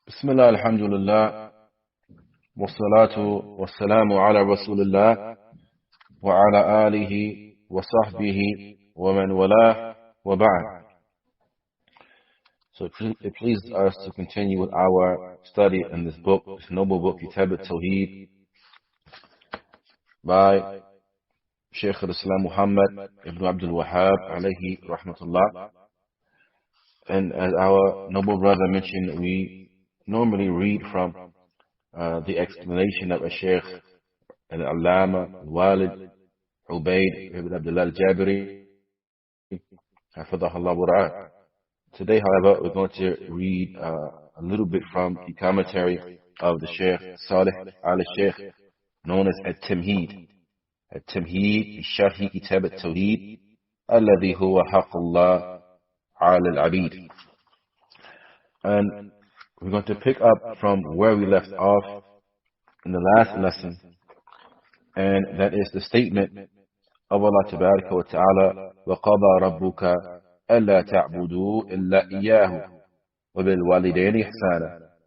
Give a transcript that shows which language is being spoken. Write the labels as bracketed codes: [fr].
[ar] بسم الله الحمد لله والصلاة والسلام على رسول الله وعلى آله وصحبه ومن والاه وبعد. [en] So it pleases us to continue with our study in this book, this noble book, Kitaab At-Tawheed, by Shaykh Islam Muhammad ibn Abdul Wahaab, alayhi rahmatullah. And as our noble brother mentioned, we normally read from the explanation of a Shaykh Al-Allama Al Ubaid ibn AbdiLlah Al Jabirī, [ar] حفظه الله. [en] Today, however, we're going to read a little bit from the commentary of the Shaykh Salih al-Shaykh, known as At-Tamimi. At-Tamimi Sharhi Kitaab At-Tawheed, [ar] الذي هو حق الله على العبيد. [en] And we're going to pick up from where we left off in the last lesson, and that is the statement of Allah Tabaraka wa Ta'ala, [ar] وَقَضَى رَبُّكَ أَلَّا تَعْبُدُوا إِلَّا إِيَّاهُ وَبِالْوَالِدَيْنِ إِحْسَانًا.